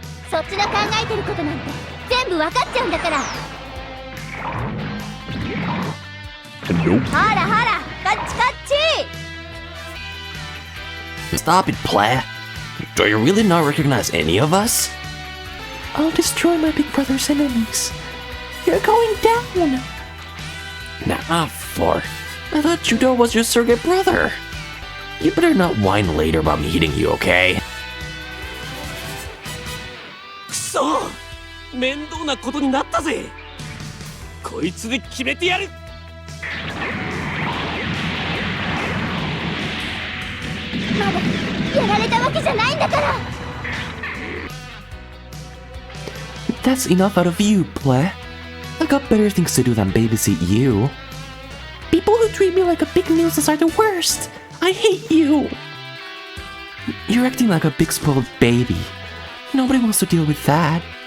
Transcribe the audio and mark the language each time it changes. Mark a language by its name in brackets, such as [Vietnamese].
[Japanese] そっちの考えてることなんて全部分かっちゃうんだから。 [English] Nope. [Japanese] ほらほら、こっちこっち。 [English] Stop it, Bleh. Do you really not recognize any of us? I'll destroy my big brother's enemies. You're going down. Nah, for. I thought Judo was your surrogate brother. You better not whine later about me hitting you, okay? [Japanese] くそ面倒なことになったぜ。こいつで決めてやる。まだやられたわけじゃないんだから。 [English] That's enough out of you, pleh. I got better things to do than babysit you. People who treat me like a big nuisance are the worst. I hate you. You're acting like a big spoiled baby. Nobody wants to deal with that.